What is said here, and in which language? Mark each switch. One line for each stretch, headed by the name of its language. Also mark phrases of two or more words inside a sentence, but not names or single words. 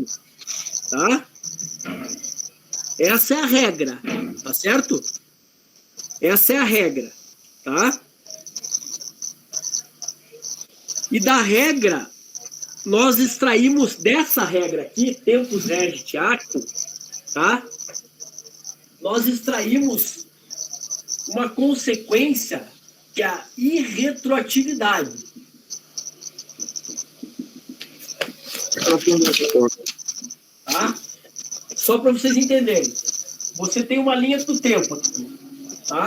Portuguese: Tá? Essa é a regra, tá certo? Essa é a regra, tá? E da regra, nós extraímos dessa regra aqui,
Latin: tempus regit actum,
Portuguese: tá? Nós extraímos uma consequência que é a irretroatividade. Tá? Só para vocês entenderem. Você tem uma linha do tempo aqui, tá?